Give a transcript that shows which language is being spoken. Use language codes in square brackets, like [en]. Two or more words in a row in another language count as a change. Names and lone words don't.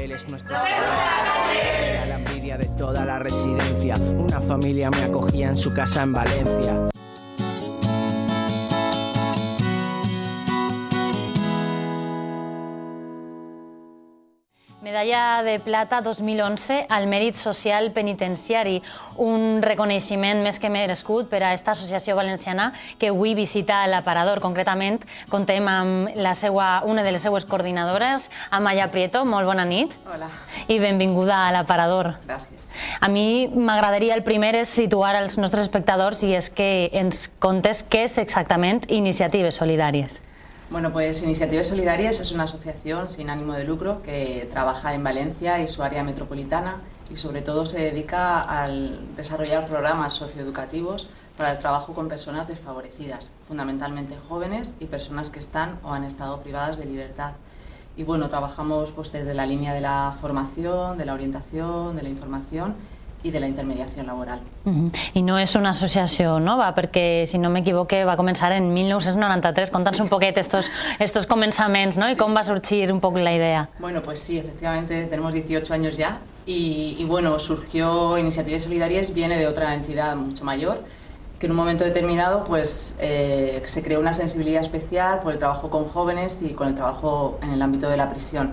[es] La envidia de toda la residencia, una familia me acogía en su casa en Valencia. [ca] Medalla de plata 2011 al mèrit social penitenciari, un reconeixement més que merescut per a esta associació valenciana que avui visita l'Aparador. Concretament, contem amb una de les seues coordinadores, Amaya Prieto. Molt bona nit. Hola. I benvinguda a l'Aparador. Gràcies. A mi m'agradaria el primer és situar als nostres espectadors i és que ens contes què és exactament Iniciatives Solidàries. [es] Bueno, pues Iniciatives Solidàries es una asociación sin ánimo de lucro que trabaja en Valencia y su área metropolitana y sobre todo se dedica al desarrollar programas socioeducativos para el trabajo con personas desfavorecidas, fundamentalmente jóvenes y personas que están o han estado privadas de libertad. Y bueno, trabajamos pues desde la línea de la formación, de la orientación, de la información [ca] i de la intermediació laboral. I no és una associació nova, perquè, si no m'equivoque, va començar en 1993. Conta'ns un poquet estos començaments, ¿no? [es] Y cómo va a surgir un poco la idea. Bueno, pues sí, efectivamente, tenemos 18 años ya y bueno, surgió Iniciatives Solidàries, viene de otra entidad mucho mayor, que en un momento determinado pues se creó una sensibilidad especial por el trabajo con jóvenes y con el trabajo en el ámbito de la prisión.